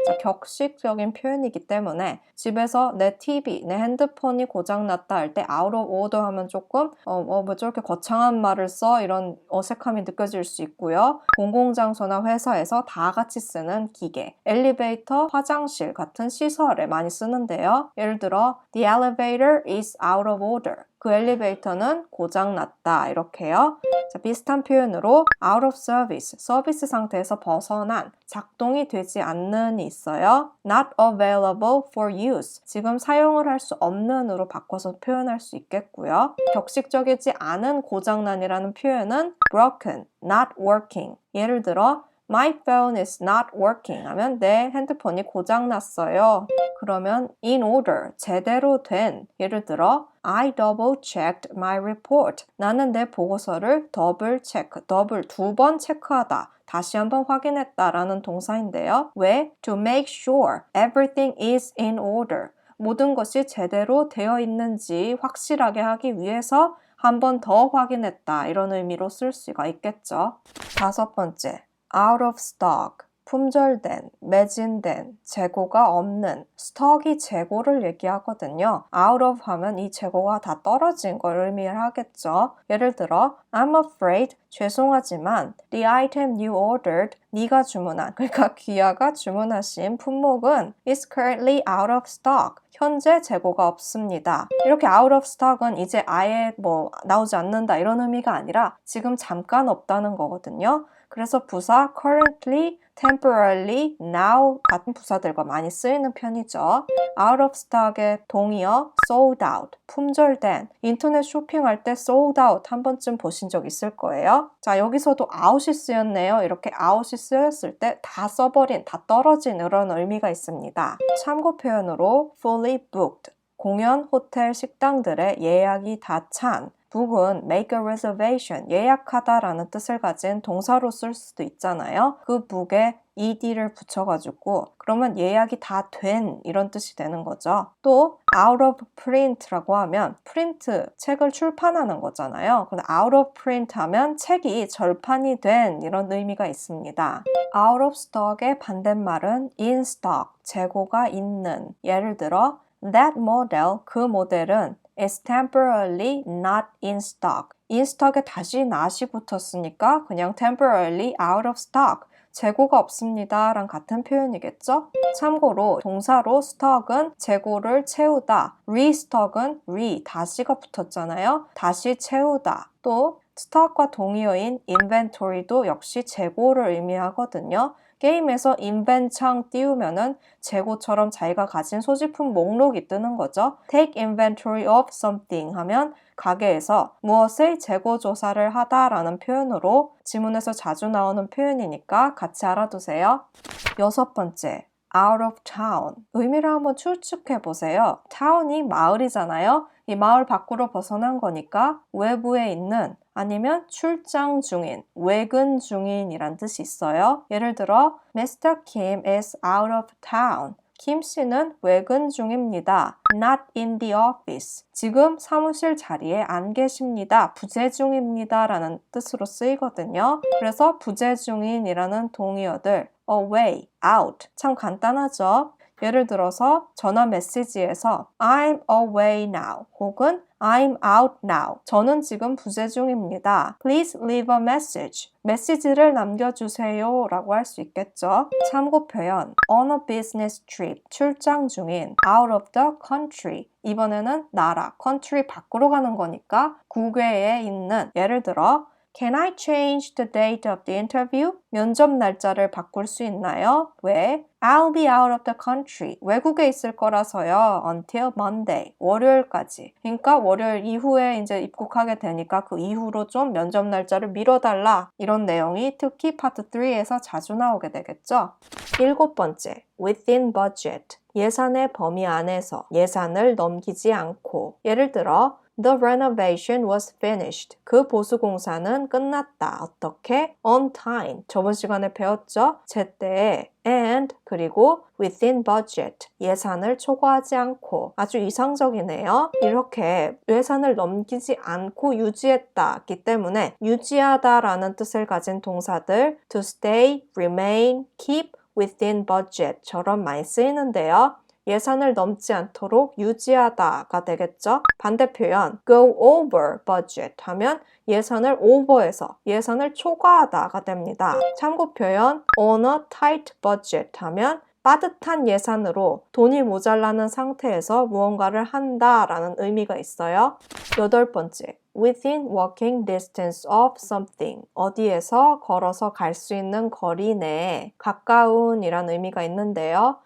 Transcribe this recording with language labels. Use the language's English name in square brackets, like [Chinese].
[Korean] 자, 격식적인 표현이기 때문에 집에서 내 TV, 내 핸드폰이 고장났다 할 때 out of order 하면 조금 뭐 저렇게 거창한 말을 써 이런 어색함이 느껴질 수 있고요. 공공장소나 회사에서 다 같이 쓰는 기계, 엘리베이터, 화장실 같은 시설에 많이 쓰는데요. [English] 예를 들어 The elevator is out of order. [Korean] 그 엘리베이터는 고장났다 이렇게요. 자, 비슷한 표현으로 out of service, 서비스 상태에서 벗어난, 작동이 되지 않는이 있어요. not available for use, 지금 사용을 할 수 없는으로 바꿔서 표현할 수 있겠고요. 격식적이지 않은 고장난이라는 표현은 broken, not working. 예를 들어 [English] My phone is not working [Korean] 하면 내 핸드폰이 고장났어요. 그러면 [English] in order, [Korean] 제대로 된, 예를 들어 [English] I double checked my report. [Korean] 나는 내 보고서를 더블 체크, 더블 두 번 체크하다. 다시 한번 확인했다라는 동사인데요. 왜? [English] To make sure everything is in order. [Korean] 모든 것이 제대로 되어 있는지 확실하게 하기 위해서 한 번 더 확인했다. 이런 의미로 쓸 수가 있겠죠. 다섯 번째. out of stock, 품절된, 매진된, 재고가 없는, 스톡이 재고를 얘기하거든요. out of 하면 이 재고가 다 떨어진 걸 의미를 하겠죠. 예를 들어 [English] I'm afraid, [Korean] 죄송하지만 [English] the item you ordered, [Korean] 네가 주문한, 그러니까 귀하가 주문하신 품목은 [English] is currently out of stock. [Korean] 현재 재고가 없습니다. 이렇게 out of stock은 이제 아예 나오지 않는다 이런 의미가 아니라 지금 잠깐 없다는 거거든요. 그래서 부사 currently, temporarily, now 같은 부사들과 많이 쓰이는 편이죠. out of stock의 동의어 sold out, 품절된. 인터넷 쇼핑할 때 sold out 한 번쯤 보신 적 있을 거예요. 자, 여기서도 out이 쓰였네요. 이렇게 out이 쓰였을 때 다 써버린, 다 떨어진 이런 의미가 있습니다. 참고 표현으로 fully booked, 공연, 호텔, 식당들의 예약이 다 찬. book은 make a reservation, 예약하다라는 뜻을 가진 동사로 쓸 수도 있잖아요. 그 book에 ed를 붙여가지고 그러면 예약이 다 된 이런 뜻이 되는 거죠. 또 out of print라고 하면 프린트, 책을 출판하는 거잖아요. 근데 out of print 하면 책이 절판이 된 이런 의미가 있습니다. out of stock의 반대말은 in stock, 재고가 있는. 예를 들어 [English] that model, [Korean] 그 모델은 [English] is temporarily not in stock. [Korean] in stock에 다시 not이 붙었으니까 그냥 temporarily out of stock, 재고가 없습니다 랑 같은 표현이겠죠? 참고로 동사로 stock은 재고를 채우다, restock은 다시가 붙었잖아요. 다시 채우다. 또 stock과 동의어인 inventory도 역시 재고를 의미하거든요. 게임에서 invent 창 띄우면은 재고처럼 자기가 가진 소지품 목록이 뜨는 거죠. [English] Take inventory of something [Korean] 하면 가게에서 무엇의 재고 조사를 하다라는 표현으로 지문에서 자주 나오는 표현이니까 같이 알아두세요. [English] 6번째, out of town. [Korean] 의미를 한번 추측해 보세요. town이 마을이잖아요. 이 마을 밖으로 벗어난 거니까 외부에 있는 아니면 출장 중인, 외근 중인이란 뜻이 있어요. 예를 들어 [English] Mr. Kim is out of town. [Korean] 김 씨는 외근 중입니다. [English] Not in the office. [Korean] 지금 사무실 자리에 안 계십니다. 부재 중입니다 라는 뜻으로 쓰이거든요. 그래서 부재 중인이라는 동의어들 away, out. 참 간단하죠? 예를 들어서 전화 메시지에서 [English] I'm away now [Korean] 혹은 [English] I'm out now. [Korean] 저는 지금 부재 중입니다. [English] Please leave a message. [Korean] 메시지를 남겨주세요 라고 할 수 있겠죠. [English] 참고 표현 on a business trip. [Korean] 출장 중인 [English] out of the country. [Korean] 이번에는 나라, country 밖으로 가는 거니까 국외에 있는 예를 들어 [English] Can I change the date of the interview? [Korean] 면접 날짜를 바꿀 수 있나요? 왜? [English] I'll be out of the country. [Korean] 외국에 있을 거라서요. [English] Until Monday. [Korean] 월요일까지. 그러니까 월요일 이후에 이제 입국하게 되니까 그 이후로 좀 면접 날짜를 미뤄달라. 이런 내용이 특히 파트 3에서 자주 나오게 되겠죠. [English] 7번째, within budget. [Korean] 예산의 범위 안에서 예산을 넘기지 않고. [English] 예를 들어 The renovation was finished. [Korean] 그 보수 공사는 끝났다. 어떻게? [English] On time. [Korean] 저번 시간에 배웠죠? 제때에 [English] and [Korean] 그리고 [English] within budget. [Korean] 예산을 초과하지 않고. 아주 이상적이네요. 이렇게 예산을 넘기지 않고 유지했다기 때문에 유지하다라는 뜻을 가진 동사들 to stay, remain, keep within budget처럼 많이 쓰이는데요. 예산을 넘지 않도록 유지하다가 되겠죠. 반대 표현 go over budget 하면 예산을 오버해서 예산을 초과하다가 됩니다. 참고 표현 on a tight budget 하면 빠듯한 예산으로 돈이 모자라는 상태에서 무언가를 한다라는 의미가 있어요. [English] 8번째, within walking distance of something. [Korean] 어디에서 걸어서 갈 수 있는 거리 내에 가까운이란 의미가 있는데요.